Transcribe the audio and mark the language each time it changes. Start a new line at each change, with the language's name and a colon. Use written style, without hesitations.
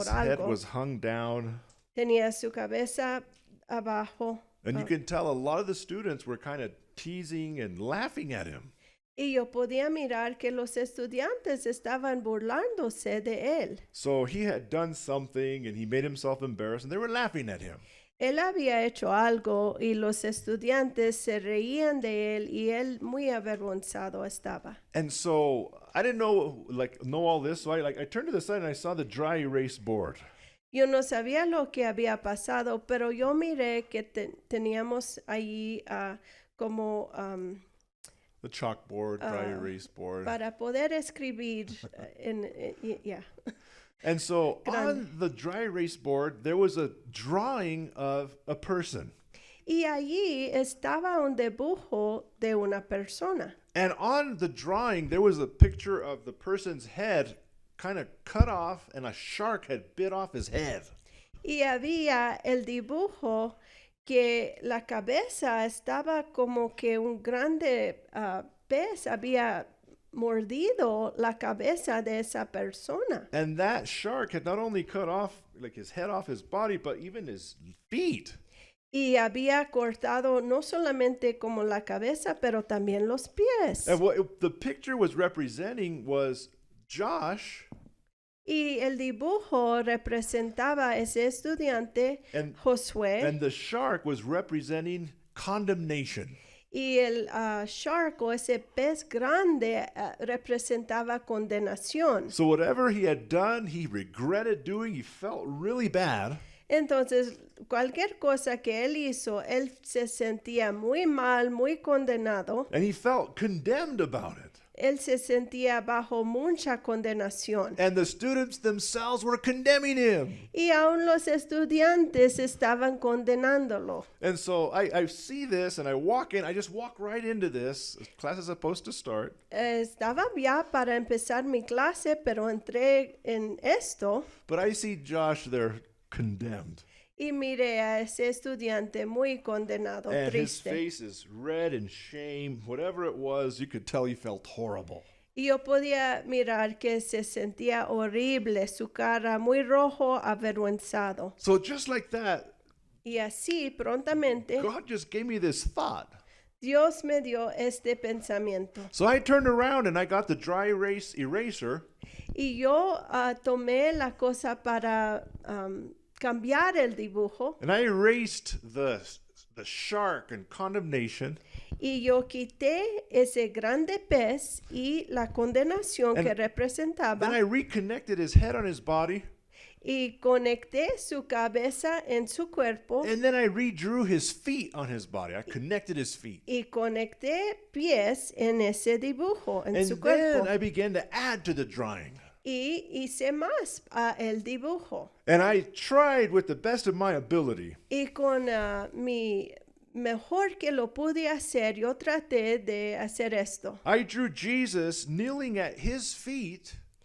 English: His head
Spanish: algo.
English: was hung down.
Spanish: Tenía su cabeza abajo.
English: And you can tell a lot of the students were kind of teasing and laughing at him.
Spanish: Y yo podía mirar que los estudiantes estaban burlándose de él.
English: So he had done something and he made himself embarrassed and they were laughing at him.
Spanish: Él había hecho algo y los estudiantes se reían de él y él muy avergonzado estaba.
English: And so I didn't know all this. So I turned to the side and I saw the dry erase board.
Spanish: Yo no sabía lo que había pasado, pero yo miré que teníamos allí como
English: The chalkboard, dry erase board.
Spanish: para poder escribir yeah.
English: And so
Spanish: Grande.
English: on the dry erase board, there was a drawing of a person.
Spanish: Y allí estaba un dibujo de una persona.
English: And on the drawing, there was a picture of the person's head kind of cut off, and a shark had bit off his head.
Spanish: Y había el dibujo que la cabeza estaba como que un grande pez había mordido la cabeza de esa persona.
English: And that shark had not only cut off like his head off his body, but even his feet.
Spanish: Y había cortado no solamente como la cabeza, pero también los pies.
English: And what the picture was representing was Josh
Spanish: Y el dibujo representaba ese estudiante,
English: and
Spanish: Josué,
English: the shark was representing condemnation.
Spanish: y el shark o ese pez grande representaba condenación.
English: So whatever he had done, he regretted doing. He felt really bad.
Spanish: Entonces, cualquier cosa que él hizo, él se sentía muy mal, muy condenado.
English: And he felt condemned about it.
Spanish: Él se sentía bajo mucha condenación.
English: And the students themselves were condemning him.
Spanish: Y aún los estudiantes estaban condenándolo.
English: And so I see this and I walk in. I just walk right into this. Class is supposed to start.
Spanish: Estaba ya para empezar mi clase, pero entré en esto
English: But I see Josh there condemned.
Spanish: y miré a ese estudiante muy condenado,
English: And his
Spanish: triste.
English: face is red in shame. Whatever it was, you could tell he felt horrible.
Spanish: Y yo podía mirar que se sentía horrible, su cara muy rojo, avergonzado.
English: So just like that,
Spanish: Y así, prontamente,
English: God just gave me this thought.
Spanish: Dios me dio este pensamiento.
English: So I turned around and I got the dry erase eraser.
Spanish: Y yo tomé la cosa para cambiar el dibujo
English: And I erased the shark and condemnation.
Spanish: y yo quité ese grande pez y la condenación
English: And
Spanish: que representaba
English: Then I reconnected his head on his body.
Spanish: y conecté su cabeza en su cuerpo
English: And then I redrew his feet on his body. I connected his feet.
Spanish: y conecté pies en ese dibujo, en
English: And
Spanish: su
English: then
Spanish: cuerpo.
English: I began to add to the drawing.
Spanish: Y hice más a el dibujo.
English: And I tried with the best of my ability.
Spanish: Y con mi mejor que lo pude hacer, yo traté de hacer esto.
English: I drew Jesus kneeling at his feet,